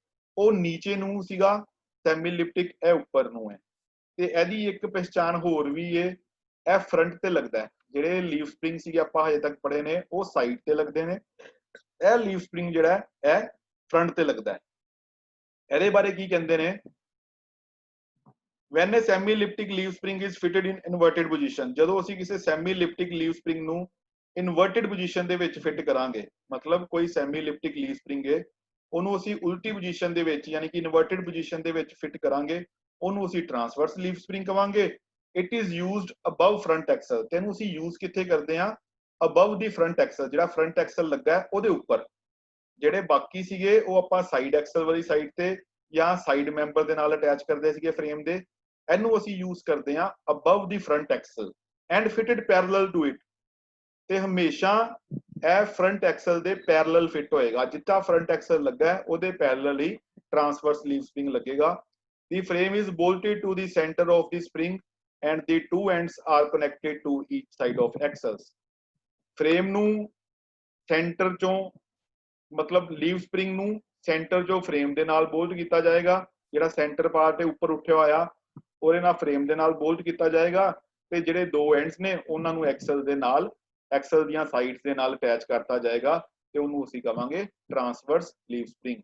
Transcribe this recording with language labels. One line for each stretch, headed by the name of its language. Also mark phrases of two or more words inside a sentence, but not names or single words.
Punjabi: ਉਹ ਨੀਚੇ ਨੂੰ ਸੀਗਾ
English: semi elliptic,
Punjabi: ਇਹ ਉੱਪਰ ਨੂੰ ਹੈ। ਤੇ ਇਹਦੀ ਇੱਕ ਪਹਿਚਾਣ ਹੋਰ ਵੀ ਹੈ, ਇਹ ਫਰੰਟ ਤੇ ਲੱਗਦਾ ਹੈ। ਜਿਹੜੇ
English: leaf spring
Punjabi: ਸੀਗੇ ਆਪਾਂ ਹਜੇ ਤੱਕ ਪੜ੍ਹੇ ਨੇ ਉਹ ਸਾਈਡ ਤੇ ਲੱਗਦੇ ਨੇ, ਇਹ
English: leaf spring
Punjabi: ਜਿਹੜਾ ਹੈ ਇਹ ਫਰੰਟ ਤੇ ਲੱਗਦਾ ਹੈ। ਇਹਦੇ ਬਾਰੇ ਕੀ ਕਹਿੰਦੇ ਨੇ?
English: when a semi elliptic leaf spring is fitted in inverted position,
Punjabi: ਜਦੋਂ ਅਸੀਂ ਕਿਸੇ
English: semi elliptic leaf spring
Punjabi: ਨੂੰ
English: inverted position
Punjabi: ਦੇ ਵਿੱਚ ਫਿੱਟ ਕਰਾਂਗੇ, ਮਤਲਬ ਕੋਈ
English: semi elliptic leaf spring
Punjabi: ਹੈ ਉਹਨੂੰ ਅਸੀਂ ਉਲਟੀ ਪੋਜੀਸ਼ਨ ਦੇ ਵਿੱਚ ਯਾਨੀ ਕਿ
English: inverted position
Punjabi: ਦੇ ਵਿੱਚ ਫਿੱਟ ਕਰਾਂਗੇ, ਉਹਨੂੰ ਅਸੀਂ
English: transverse leaf spring
Punjabi: ਕਵਾਂਗੇ।
English: it is used above front axle.
Punjabi: ਤੈਨੂੰ ਅਸੀਂ ਯੂਜ਼ ਕਿੱਥੇ ਕਰਦੇ ਆ?
English: above the front axle,
Punjabi: ਜਿਹੜਾ
English: front axle
Punjabi: ਲੱਗਾ ਉਹਦੇ ਉੱਪਰ। ਜਿਹੜੇ ਬਾਕੀ ਸੀਗੇ ਉਹ ਆਪਾਂ
English: side axle
Punjabi: ਵਾਲੀ ਸਾਈਡ ਤੇ ਜਾਂ
English: side member
Punjabi: ਦੇ ਨਾਲ ਅਟੈਚ ਕਰਦੇ ਸੀਗੇ ਫਰੇਮ ਦੇ। ਇਹਨੂੰ ਅਸੀਂ ਯੂਜ਼ ਕਰਦੇ ਆ
English: above the front axle and fitted parallel to it.
Punjabi: ਤੇ ਹਮੇਸ਼ਾ ਇਹ
English: front axle
Punjabi: ਦੇ ਪੈਰਲਲ ਫਿੱਟ ਹੋਏਗਾ। ਜਿੱਥਾ
English: front axle
Punjabi: ਲੱਗਾ ਉਹਦੇ ਪੈਰਲਲ ਹੀ
English: transverse leaf spring
Punjabi: ਲੱਗੇਗਾ।
English: the frame is bolted to the center of the spring and the two ends are connected to each side of axles।
Punjabi: ਫਰੇਮ ਨੂੰ ਸੈਂਟਰ ਚੋਂ ਮਤਲਬ
English: leaf spring
Punjabi: ਨੂੰ ਸੈਂਟਰ ਚੋਂ ਫਰੇਮ ਦੇ ਨਾਲ ਬੋਲਟ ਕੀਤਾ ਜਾਏਗਾ। ਜਿਹੜਾ
English: center part
Punjabi: ਹੈ ਉੱਪਰ ਉੱਠਿਆ ਹੋਇਆ ਉਹਦੇ ਨਾਲ ਫਰੇਮ ਦੇ ਨਾਲ ਬੋਲਟ ਕੀਤਾ ਜਾਏਗਾ ਤੇ ਜਿਹੜੇ ਦੋ ਐਂਡਸ ਨੇ ਉਹਨਾਂ ਨੂੰ ਐਕਸਲ ਦੇ ਨਾਲ, ਐਕਸਲ ਦੀਆਂ ਸਾਈਡਸ ਦੇ ਨਾਲ ਅਟੈਚ ਕਰਤਾ ਜਾਏਗਾ ਤੇ ਉਹਨੂੰ ਅਸੀਂ ਕਵਾਂਗੇ
English: transverse leaf spring.